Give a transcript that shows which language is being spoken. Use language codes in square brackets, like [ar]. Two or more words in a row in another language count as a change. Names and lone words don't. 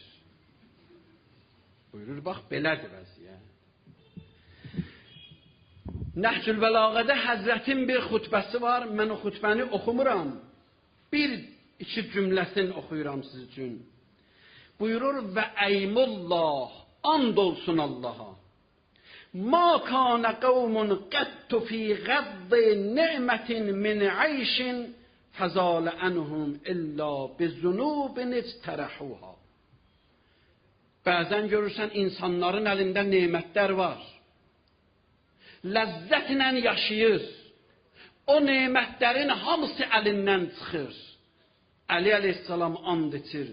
[az] Buyurur, bax, belədir vəziyyət. Nəhcül Bəlağədə Həzrətin bir xutbəsi var, mən o xutbəni oxumuram. Bir-iki cümləsini oxuyuram siz üçün. Buyurur, [ar] وايم الله, [az] and olsun Allaha. [ar] ما كان قوم قط في غض نعمة من عيش فزال عنهم إلا بذنوب اجترحوها. [az] Bəzən görürsən insanların əlində nemətlər var. Ləzzətlə yaşayır. O nemətlərin hamısı əlindən çıxır. Əli əleyhissalam and içir.